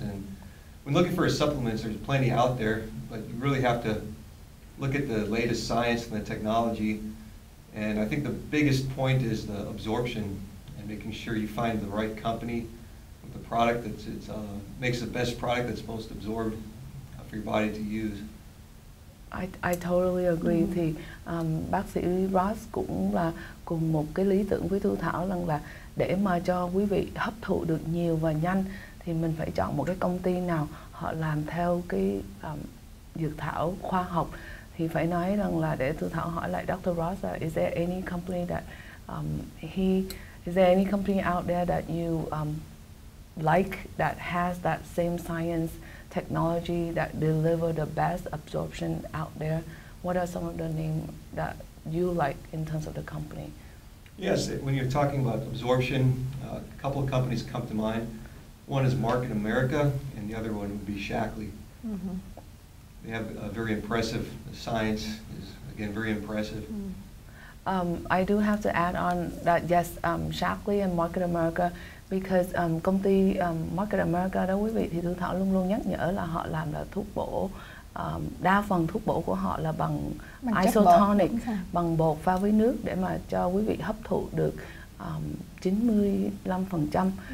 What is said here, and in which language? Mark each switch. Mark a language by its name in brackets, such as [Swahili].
[English] And when looking for supplements, there's plenty out there, but you really have to look at the latest science and the technology. And I think the biggest point is the absorption and making sure you find the right company with the product that makes the best product that's most absorbed for your body to use. I totally agree. [Vietnamese] Thì bác sĩ Ross cũng là cùng một cái lý tưởng với Thu Thảo rằng là để mà cho quý vị hấp thụ được nhiều và nhanh thì mình phải chọn một cái công ty nào họ làm theo cái dược thảo khoa học. Thì phải nói rằng là để Thu Thảo hỏi lại Dr. [English] Ross, is there any company that is there any company out there that you like that has that same science technology that deliver the best absorption out there? What are some of the names that you like in terms of the company? Yes, when you're talking about absorption, a couple of companies come to mind. One is Market America, and the other one would be Shackley. Mm-hmm. They have a very impressive, the science is, again, very impressive. I do have to add on that, yes, Shackley and Market America, because [Vietnamese] công ty Market America đó quý vị, thì Thu Thảo luôn luôn nhắc nhở là họ làm là thuốc bổ. Đa phần thuốc bổ của họ là bằng isotonic, bằng bột pha với nước để mà cho quý vị hấp thụ được 95%.